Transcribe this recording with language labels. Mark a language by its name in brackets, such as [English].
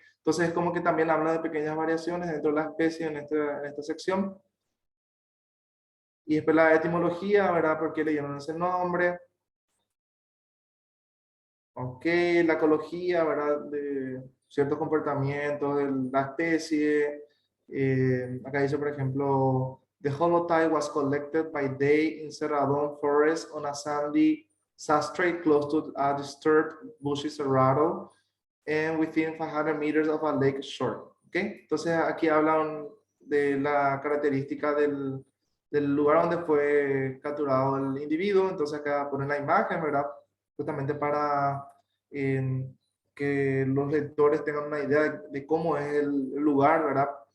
[Spanish] Entonces es como que también habla de pequeñas variaciones dentro de la especie en esta sección. Y después la etimología, ¿verdad? ¿Por qué le dieron ese nombre? Ok, la ecología, ¿verdad? De ciertos comportamientos de la especie. Acá dice, por ejemplo, [English] the holotype was collected by day in Cerradón Forest on a sandy substrate close to a disturbed bushy cerrado and within 500 meters of a lake shore. [Spanish] Ok, entonces aquí hablan de la característica del lugar donde fue capturado el individuo. Entonces acá ponen la imagen, ¿verdad? Justamente para que los lectores tengan una idea de cómo es el lugar, ¿verdad?